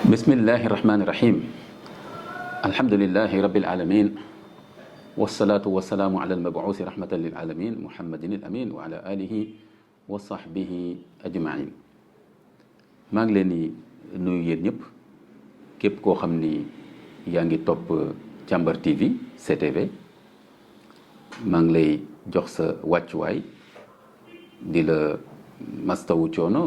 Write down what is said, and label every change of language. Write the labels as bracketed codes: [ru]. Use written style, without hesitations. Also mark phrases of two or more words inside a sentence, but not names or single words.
[ar] بسم الله الرحمن الرحيم الحمد لله رب العالمين والصلاة والسلام على المبعوث رحمة للعالمين محمد الأمين وعلى آله وصحبه أجمعين [wo] maa ngi leen di nuyu yéen ñëpp képp koo xam ni yaa ngi topp Càmbar TV CTV maa ngi lay jox sa wàccuwaay di la mastawu coono